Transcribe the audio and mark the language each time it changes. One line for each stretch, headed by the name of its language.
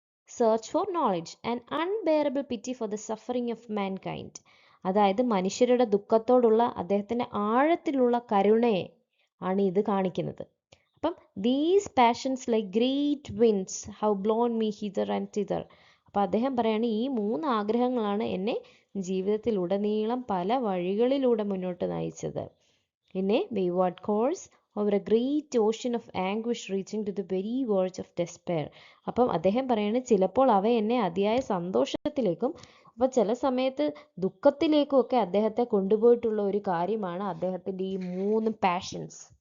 English: search for knowledge and unbearable pity for the suffering of mankind,
Malayalam: അതായത് മനുഷ്യരുടെ ദുഃഖത്തോടുള്ള അദ്ദേഹത്തിൻ്റെ ആഴത്തിലുള്ള കരുണയെ ആണ് ഇത് കാണിക്കുന്നത്.
English: അപ്പം these passions like great winds have blown me hither and thither.
Malayalam: അപ്പോൾ അദ്ദേഹം പറയാണ്, ഈ 3 ആഗ്രഹങ്ങളാണ് എന്നെ ജീവിതത്തിലുടനീളം പല വഴികളിലൂടെ മുന്നോട്ട് നയിച്ചത്.
English: In a wayward course over a great ocean of anguish reaching to the very verge of despair.
Malayalam: അപ്പം അദ്ദേഹം പറയാണ് ചിലപ്പോൾ അവ എന്നെ അതിയായ സന്തോഷത്തിലേക്കും അപ്പോൾ ചില സമയത്ത് ദുഃഖത്തിലേക്കും ഒക്കെ അദ്ദേഹത്തെ കൊണ്ടുപോയിട്ടുള്ള ഒരു കാര്യമാണ് അദ്ദേഹത്തിന്റെ ഈ 3 പാഷൻസ്.